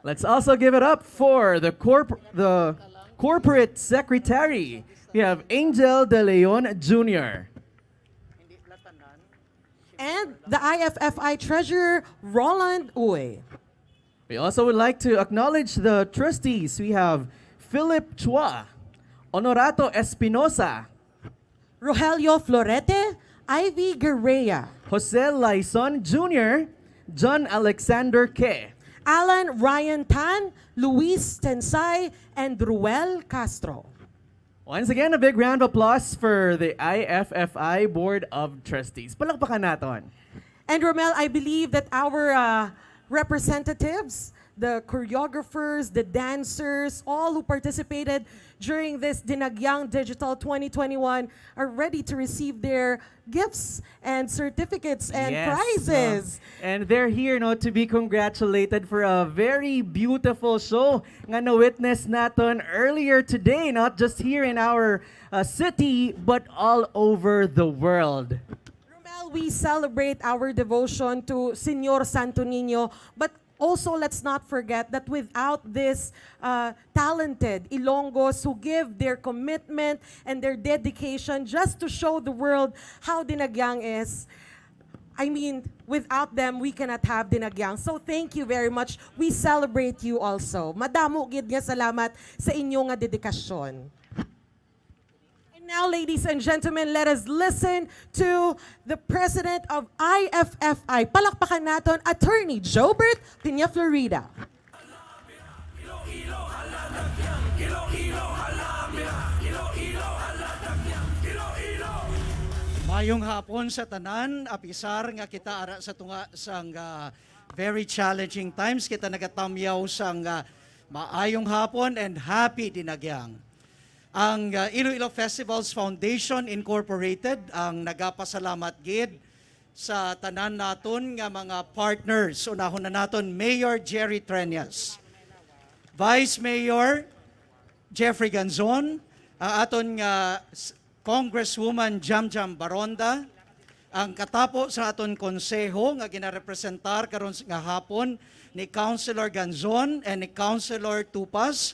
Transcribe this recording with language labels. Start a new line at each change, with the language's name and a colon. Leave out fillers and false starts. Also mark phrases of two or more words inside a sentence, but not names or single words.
English: Let's also give it up for the corporate secretary. We have Angel De Leon Jr. And the IFFI treasurer, Roland Uy. We also would like to acknowledge the trustees. We have Philip Chua, Honorato Espinosa, Rogelio Florete, Ivy Guerrea, Jose Laison Jr., John Alexander Ke. Alan Ryan Tan, Luis Tensay, and Ruel Castro. Once again, a big round of applause for the IFFI Board of Trustees.
Filipino: Palakpakan natin.
English: And Romel, I believe that our representatives, the choreographers, the dancers, all who participated during this Dinagyang Digital 2021 are ready to receive their gifts and certificates and Yes, prizes. and they're here to be congratulated for a very beautiful show
Filipino: nga na-witness natin
English: earlier today, not just here in our city, but all over the world. Romel, we celebrate our devotion to Señor Santo Niño, but also, let's not forget that without this talented Ilonggos who give their commitment and their dedication just to show the world how Dinagyang is, I mean, without them, we cannot have Dinagyang. So thank you very much. We celebrate you also.
Hiligaynon: Madamo gid nga salamat sa inyong nga dedikasyon.
English: Now, ladies and gentlemen, let us listen to the president of IFFI.
Filipino: Palakpakan natin, Attorney Jobert Piña Florida.
Hiligaynon: Mayong hapon sa tanan, apisar nga kita ara sa tunga sang
English: very challenging times.
Hiligaynon: Kita nagatamyaw sang maayong hapon
English: and happy Dinagyang.
Hiligaynon: Ang Iloilo Festivals Foundation Incorporated ang nagapasalamat gid sa tanan naton nga mga partners. Unahon na naton Mayor Jerry Treñas, Vice Mayor Jeffrey Ganzon, ang aton nga Congresswoman Jamjam Baronda, ang katapo sa aton konseho nga ginarepresentar karon nga hapon ni Councilor Ganzon and ni Councilor Tupas.